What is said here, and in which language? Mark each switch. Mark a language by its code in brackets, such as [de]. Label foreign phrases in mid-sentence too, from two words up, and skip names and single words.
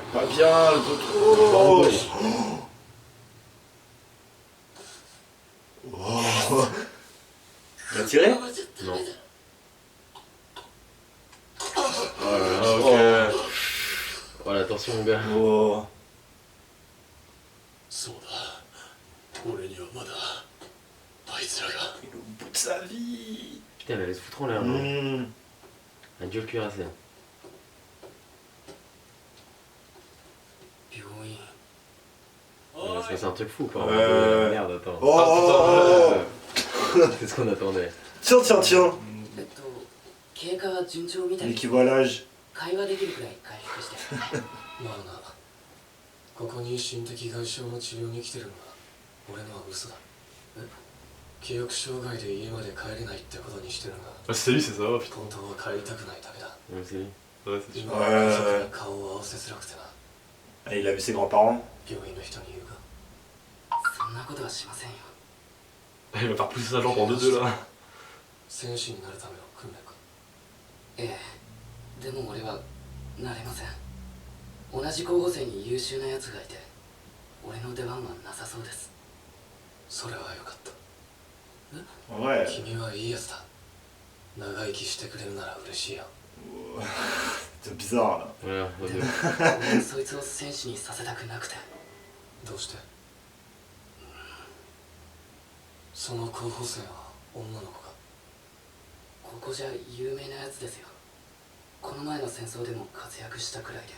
[fr] bien, le contrôle. Oh. Il a tiré? Non. Oh là là, Ah, ok. Voilà, attention mon gars. Oh. [ja] そうだ俺にはまだあいつらが [fr] Il est au bout de sa vie. Putain, elle allait se foutre en l'air. hein. Mmh. Un dur cuirassé. 病院 Il va se passer un truc fou quoi. Merde, attends. Oh, oh, oh. C'est ce qu'on attendait. Tiens, tiens, tiens. [ja] 経過は順調みたい。 [fr] L'équivalage. [ja] 会話できるくらい回復してまあなここに心的外傷の治療に来てるのは俺のは嘘だ記憶障害で家まで帰れないってことにしてるが [fr] Ah, c'est lui, c'est ça, putain. [ja] 本当は帰りたくないだけだ [fr] Ouais, c'est lui. Ouais, c'est sûr. [ja] 今は家族に顔を合わせづらくてな [fr] Ah, il a vu ses grands-parents. [ja] 病院の人に言うかそんなことはしませんよ。 [fr] Il va faire pousser sa jambe en deux là. [ja] 戦士になるための訓練かええ、でも俺はなれません。同じ候補生に優秀なやつがいて俺の出番はなさそうです。それはよかった [fr] Ouais. [ja] 君はいいやつだ長生きしてくれるなら嬉しいよ [fr] C'est bizarre là. Voilà, au mieux. [ja] 俺そいつを戦士にさせたくなくて。どうしてその候補生は女の子かここじゃ有名なやつですよ。この前の戦争でも活躍したくらいで。